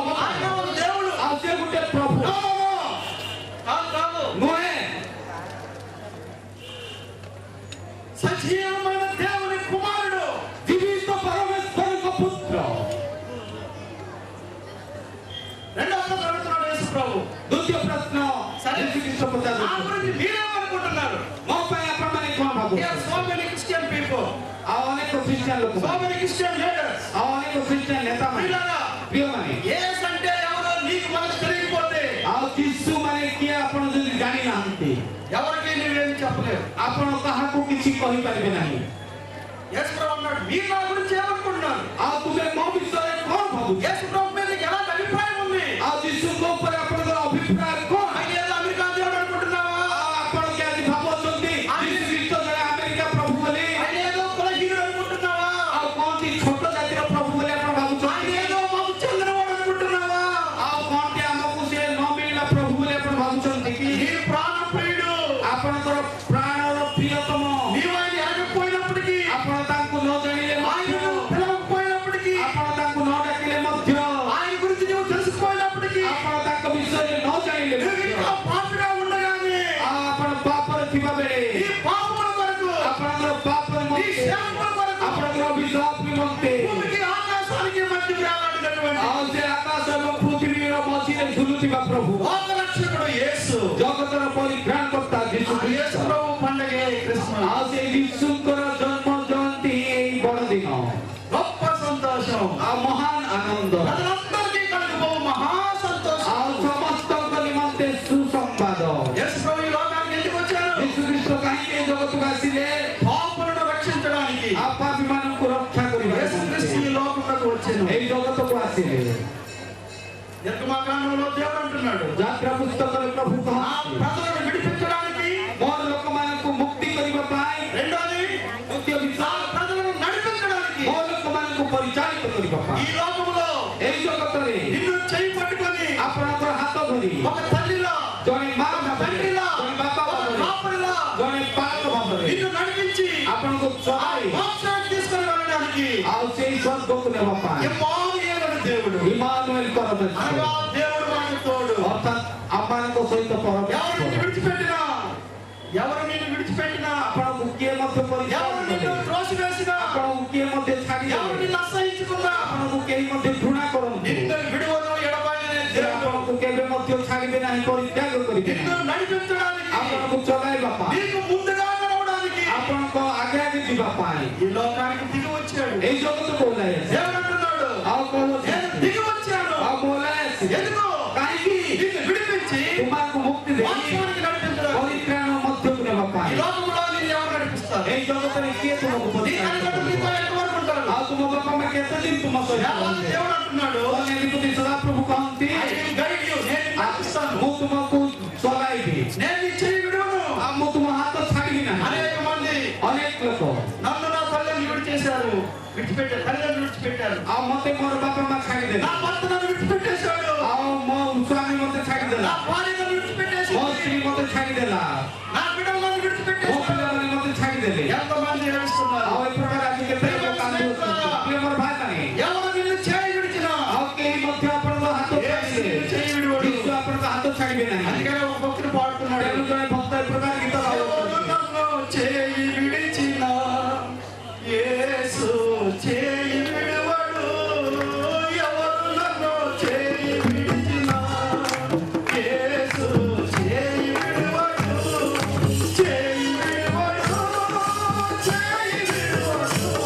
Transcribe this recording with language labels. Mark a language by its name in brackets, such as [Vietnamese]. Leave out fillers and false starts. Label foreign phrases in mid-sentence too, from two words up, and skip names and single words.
[Odia] ଅବତାର, [Telugu] ఒక దేవుడు. [Odia] ଆଉ ସେ ଗୋଟେ ପ୍ରଭୁ [Telugu] కాదు, [Odia] ନୁହେଁ. [Telugu] సజీవమైన దేవుని కుమారుడు. [Odia] ଜୀବିତ ପରମେଶ୍ୱରଙ୍କ ପୁତ୍ର. [Telugu] రెండవ ప్రశ్న అడుగుతున్నాడు యేసు ప్రభు. [Odia] ଦ୍ୱିତୀୟ ପ୍ରଶ୍ନ ଯୀଶୁ ଖ୍ରୀଷ୍ଟ [Telugu] ఆ [Odia] ପଚାରୁଛନ୍ତି, [Telugu] గురించి మీరేమనుకుంటున్నారు? [Odia] ମୋ ପାଇଁ ଆପଣମାନେ କ'ଣ [English] There are [Odia] ଭାବୁଛନ୍ତି? [English] so many Christian people, [Odia] ଆଉ ଅନେକ ଖ୍ରୀଷ୍ଟିଆନ ଲୋକ, [English] so many Christian leaders. [Odia] ଆଉ ଅନେକ ଖ୍ରୀଷ୍ଟିଆନ ନେତାମାନେ, [Telugu] ప్రియులారా, [Odia] ପ୍ରିୟମାନେ, [Telugu] యేసు అంటే ఎవరో నీకు మనసు తెలియకపోతే [Odia] ଆଉ ଯୀଶୁ ମାନେ କିଏ ଆପଣ ଯଦି ଜାଣିନାହାନ୍ତି, [Telugu] ఎవరికి నువ్వేం చెప్పలేవు. [Odia] ଆପଣ କାହାକୁ କିଛି କହିପାରିବେ ନାହିଁ. [Telugu] యేసు ప్రభు అన్నాడు, మీరు నా గురించి ఏమనుకుంటున్నారు? [Odia] ଆଉ ତୁମେ ମୋ ବିଷୟରେ କ'ଣ ଭାବୁଛ? [Telugu] యేసు ప్రభు మీద నీకు ఎలాంటి అభిప్రాయం ఉంది? [Odia] ଆଉ ଯୀଶୁଙ୍କ ଉପରେ ଆପଣଙ୍କର ଅଭିପ୍ରାୟ କ'ଣ? [Telugu] ఆయన ఏదో అమెరికా దేవుడు అనుకుంటున్నావా? [Odia] ଆଉ ଆପଣ କି ଆଜି ଭାବୁଛନ୍ତି ଯୀଶୁ ଖ୍ରୀଷ୍ଟ ଜଣେ ଆମେରିକା ପ୍ରଭୁ ବୋଲି? [Telugu] ఆయన ఏదో కులహీనుడు అనుకుంటున్నావా? [Odia] ଆଉ କଣଟି ଛୋଟ ଜାତିର ପ୍ରଭୁ ବୋଲି ଆପଣ [Telugu] ఆయన [Odia] ଭାବୁଛନ୍ତି? [Telugu] ఏదో మాకు చెందినవాడు అనుకుంటున్నావా? [Odia] ଆଉ କଣଟି ଆମକୁ ସେ ନ ମିଳିଲା ପ୍ରଭୁ ବୋଲି ଆପଣ ଭାବୁଛନ୍ତି କି? [Telugu] నీ ప్రాణ ప్రియుడు, [Odia] ଆପଣଙ୍କର ପ୍ରାଣର ପ୍ରିୟତମ, [Telugu] నీవు ఆయన ఎరగకపోయినప్పటికీ, [Odia] ଆପଣ ତାଙ୍କୁ ନ ଜାଣିଲେ [Telugu] ఆయన [Odia] ମଧ୍ୟ, [Telugu] పిలవకపోయినప్పటికీ, [Odia] ଆପଣ ତାଙ୍କୁ ନ ଡାକିଲେ ମଧ୍ୟ, [Telugu] ఆయన గురించి నువ్వు తెలుసుకోయినప్పటికీ, [Odia] ଆପଣ ତାଙ୍କ ବିଷୟରେ ନ ଜାଣିଲେ [Telugu] నువ్వు [Odia] ମଧ୍ୟ, [Telugu] ఇంకా పాపిగా ఉండగానే [Odia] ଆଉ ଆପଣ ପାପରେ ଥିବା ବେଳେ [Telugu] నీ పాపముల కొరకు, [Odia] ଆପଣଙ୍କର ପାପ [Telugu] నీ [Odia] ନିମନ୍ତେ, [Telugu] శాపముల కొరకు [Odia] ଆପଣଙ୍କର ଅଭିଶାପ ନିମନ୍ତେ, [Telugu] భూమికి ఆకాశానికి మధ్య వేలాడినటువంటి [Odia] ଆଉ ସେ ଆକାଶ ଏବଂ ପୃଥିବୀର ମଝିରେ ଝୁଲୁଥିବା ପ୍ରଭୁ [Telugu] లోకరక్షకుడు యేసు [Odia] ଜଗତର ପରିତ୍ରାଣକର୍ତ୍ତା ଯୀଶୁ [Telugu] ఆ యేసు [Odia] ଖ୍ରୀଷ୍ଟ [Telugu] ప్రభు పండగే క్రిస్మస్ [Odia] ଆଉ ସେଇ ଯୀଶୁଙ୍କର ଜନ୍ମ ଜୟନ୍ତୀ ଏଇ ବଡ଼ଦିନ [Telugu] గొప్ప సంతోషం [Odia] ଆଉ ମହାନ ଆନନ୍ଦ [Telugu] ప్రజలందరికీ కలిగిపో మహా సంతోషం [Odia] ଆଉ ସମସ୍ତଙ୍କ ନିମନ୍ତେ ସୁସମ୍ବାଦ [Telugu] యేసు ప్రభు ఈ లోకానికి ఎందుకు వచ్చారు [Odia] ଯୀଶୁ ଖ୍ରୀଷ୍ଟ କାହିଁକି ଏ ଜଗତକୁ ଆସିଲେ [Telugu] పాపులను రక్షించడానికి [Odia] ଆଉ ପାପୀମାନଙ୍କୁ ରକ୍ଷା କରିବା [Telugu] యేసు క్రీస్తు ఈ లోకంలోకి వచ్చాను [Odia] ଏଇ ଜଗତକୁ ଆସିଲେ [Telugu] నిర్గమకాండంలో దేవుడు అంటున్నాడు [Odia] ଯାତ୍ରା ପୁସ୍ତକରେ ପ୍ରଭୁ [Telugu] ఆ [Odia] କହନ୍ତି [Telugu] ప్రజలను విడిపించడానికి [Odia] ମୋର ଲୋକମାନଙ୍କୁ ମୁକ୍ତି କରିବା ପାଇଁ [Telugu] రెండోది [Odia] ଦ୍ୱିତୀୟ [Telugu] ఆ [Odia] ବିଷୟ [Telugu] ప్రజలను నడిపించడానికి [Odia] ମୋ ଲୋକମାନଙ୍କୁ ପରିଚାଳିତ କରିବା ପାଇଁ [Telugu] ఈ లోకములో [Odia] ଏଇ ଜଗତରେ [Telugu] నిన్ను చేయి పట్టుకొని [Odia] ଆପଣଙ୍କର ହାତ ଧରି [Telugu] ఒక తల్లిలా [Odia] ଜଣେ ମା [Telugu] ఒక [Odia] ଭାବରେ [Telugu] తండ్రిలా [Odia] ଜଣେ ବାପା [Telugu] ఒక [Odia] ଭାବରେ [Telugu] కాపరిలా [Odia] ଜଣେ ପାଳକ ଭାବରେ [Telugu] నిన్ను నడిపించి [Odia] ଆପଣଙ୍କୁ [Telugu] ఆ [Odia] ଚଳାଇ [Telugu] మోక్షానికి తీసుకొని వెళ్ళడానికి [Odia] ଆଉ ସେଇ ସ୍ୱର୍ଗକୁ ନେବା ପାଇଁ [Telugu] ఇమ్మానుయేలు దేవుడు [Odia] ଇମାନୁଏଲ [Telugu] అనగా [Odia] ପରମେଶ୍ୱର [Telugu] దేవుడు మనకు తోడు [Odia] ଅର୍ଥାତ୍ ଆମମାନଙ୍କ ସହିତ [Telugu] ఎవరు నిన్ను [Odia] ପରମେଶ୍ୱର [Telugu] విడిచిపెట్టినా ఎవరు నిన్ను విడిచిపెట్టినా [Odia] ଆପଣଙ୍କୁ କିଏ ମଧ୍ୟ [Telugu] ఎవరు [Odia] ପରିଚାଳନା [Telugu] నిన్ను [Odia] କରେ [Telugu] త్రోసివేసినా [Odia] ଆପଣଙ୍କୁ କିଏ ମଧ୍ୟ [Telugu] ఎవరు [Odia] ଛାଡ଼ିଦେବେ [Telugu] నిన్ను అసహించుకున్నా [Odia] ଆପଣଙ୍କୁ କେହି ମଧ୍ୟ ଘୃଣା କରନ୍ତି [Telugu] నిన్ను విడువను ఎడబాయనే [Odia] ସେ [Telugu] దేవుడు [Odia] ଆପଣଙ୍କୁ କେବେ ମଧ୍ୟ ଛାଡ଼ିବେ ନାହିଁ ପରିତ୍ୟାଗ କରିବେ [Telugu] నిన్ను [Odia] ନାହିଁ [Telugu] నడిపించడానికి [Odia] ଆପଣଙ୍କୁ ଚଳାଇବା ପାଇଁ [Telugu] నీకు ముందుగా నడవడానికి [Odia] ଆପଣଙ୍କ ଆଗେ ଆଗେ ଯିବା ପାଇଁ [Telugu] ఈ లోకానికి దిగి వచ్చాడు [Odia] ଏଇ ଜଗତକୁ ଓହ୍ଲାଇ ଆସିବେ [Telugu] దేవుడు అంటున్నాడు [Odia] ଆଉ କହୁଛି [Telugu] నేను దిగి వచ్చాను [Odia] ଆଉ ମୁଁ ଓହ୍ଲାଇ ଆସିବି [Telugu] ఎందుకు [Odia] କାହିଁକି [Telugu] నిన్ను విడిపించి [Odia] ତୁମକୁ ମୁକ୍ତି ଦେଇ [Telugu] వాస్తవానికి నడిపించడానికి [Odia] ପରିତ୍ରାଣ ମଧ୍ୟକୁ ନେବା [Telugu] ఈ [Odia] ପାଇଁ [Telugu] లోకంలో నిన్ను ఎవరు నడిపిస్తారు [Odia] ଏଇ ଜଗତରେ କିଏ ତୁମକୁ [Telugu] నీ [Odia] ପରିତ୍ରାଣ [Telugu] తల్లిదండ్రులు [Odia] କରିବ? [Telugu] నీతో ఎంతవరకు ఉంటారు [Odia] ଆଉ ତୁମ ବାପା ମା କେତେ ଦିନ ତୁମ ସହିତ [Telugu] దేవాది [Odia] ରହିବେ? [Telugu] దేవుడు అంటున్నాడు [Odia] ଅନ୍ୟପତି ସଦାପ୍ରଭୁ କହନ୍ତି [English] I will guide you. [Telugu] నేను నడిపిస్తాను [Odia] ମୁଁ ତୁମକୁ ଚଲାଇବି [Telugu] నేను నీ చెయ్యి విడువను [Odia] ଆଉ ମୁଁ ତୁମ ହାତ ଛାଡ଼ିବି ନାହିଁ [Telugu] అనేక మంది [Odia] ଅନେକ ଲୋକ [Telugu] నన్ను నా తల్లిని విడిచేశారు విడిచిపెట్టారు తల్లిదండ్రులు విడిచిపెట్టారు [Odia] ଆଉ ମତେ ମୋର ବାପା ମା ଛାଡ଼ିଦେଲେ [Telugu] నా భర్త నన్ను విడిచిపెట్టేశాడు [Odia] ଆଉ ମୋ ସ୍ୱାମୀ ମତେ [Telugu] నా [Odia] ଛାଡ଼ିଦେଲା [Telugu] భార్య నన్ను [Odia] ମୋ [Telugu] విడిచిపెట్టేసింది [Odia] ସ୍ତ୍ରୀ ମତେ ଛାଡ଼ିଦେଲା [Telugu] నా బిడ్డలు నన్ను [Odia] ମୋ [Telugu] విడిచిపెట్టేశారు [Odia] ପିଲାମାନେ ମତେ ଛାଡ଼ିଦେଲେ [Telugu] ఎంతమంది ఏడుస్తున్నారు [Odia] ଆଉ ଏ ପ୍ରକାର ଆଜି କେତେ ଲୋକ କାନ୍ଦୁଅଛନ୍ତି ପ୍ରିୟ ମୋର ଭାଇମାନେ [Telugu] ఎవరు నిన్ను చేయి విడిచినా [Odia] ଆଉ କେହି ମଧ୍ୟ ଆପଣଙ୍କ ହାତ [Telugu] యేసు [Odia] ଛାଡ଼ିବେ [Telugu] నిన్ను చేయి విడువడు [Odia] ଯୀଶୁ ଆପଣଙ୍କ ହାତ ଛାଡ଼ିବେ ନାହିଁ [Telugu] అందుకనే ఒక భక్తుడు పాడుతున్నాడు [Odia] ତେଣୁ ଜଣେ ଭକ୍ତ ଏ ପ୍ରକାର ଗୀତ [Telugu] ఎవరు [Odia] ଗାଉଛନ୍ତି [Telugu] నన్ను చేయి విడిచినా యేసు చేయి విడువడు ఎవరు నన్ను చేయి విడిచినా యేసు చేయి విడువడు చేయి విడువడు చేయి విడువడు